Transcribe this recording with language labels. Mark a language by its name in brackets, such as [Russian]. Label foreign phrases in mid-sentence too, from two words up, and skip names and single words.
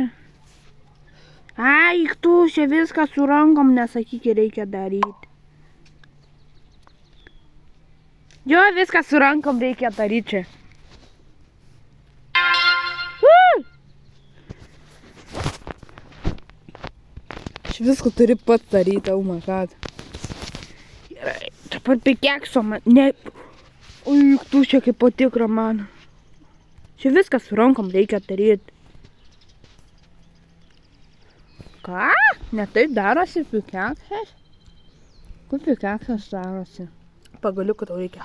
[Lithuanian] Ai, tu čia viską su rankom nesakykit reikia daryti. Jo, viską su rankom reikia daryti čia. Aš viską turiu pats daryti, [English] oh my god. [Lithuanian] Gerai, dabar pikekso man, ne... Ui, tu čia kaip patikra man. Čia viską su rankom reikia daryti. Ką? Ne taip darosi pikeksas? Kur pikeksas darosi? Pagaliuką tau reikia.